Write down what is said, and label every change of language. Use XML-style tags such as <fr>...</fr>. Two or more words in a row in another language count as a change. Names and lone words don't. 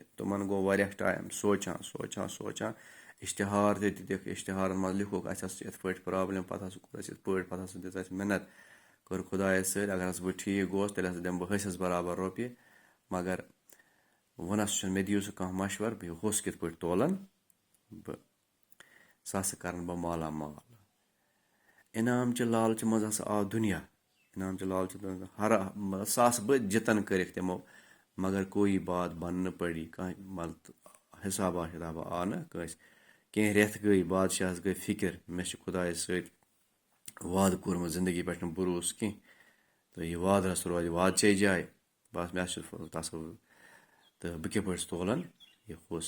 <ks>تِمن گوٚو واریاہ ٹایم سونٛچان اشتہار تہِ دِتِکھ، اشتہارن منٛز لیوٗکھُکھ اسہِ ہسا چھِ یِتھ پٲٹھۍ پرابلم، پتہٕ ہسا کوٚر اسہِ یِتھ پٲٹھۍ، پتہٕ ہسا دِژ اسہِ منت کٔر خدایس سۭتۍ اگر ہسا بہٕ ٹھیٖک گوس تیٚلہِ ہسا دِمہٕ بہٕ ہسِس برابر رۄپیہِ، مگر وۄنۍ چھُنہٕ مےٚ دِیِو سُہ کانٛہہ مشور بیٚیہِ ہوٚس کِتھ پٲٹھۍ تولن بہٕ، سُہ ہسا کرن بہٕ مالا مال۔ انعام چہِ لالچہِ منٛز ہسا آو دُنیا، انعام چہِ لالچہِ منٛز ساسہٕ بٔدۍ جتن کٔرِکھ تِمو مگر</ks> <ur>کوئی بات بن نہ پڑی،</ur> <ks>کانٛہہ حسابہ کتابہ آو نہٕ کٲنٛسہِ۔ کینٛہہ رٮ۪تھ گٔے، بادشاہس گٔے فکر مےٚ چھُ خدایس سۭتۍ وعدٕ کوٚرمُت زندگی پٮ۪ٹھ چھُنہٕ بروسہٕ کینٛہہ تہٕ یہِ وعدٕ ہسا روزِ وعدٕچے جایہِ، بس مےٚ چھُ تصوُر تہٕ بہٕ کِتھ پٲٹھۍ تولن یہِ ہوٚس۔</ks>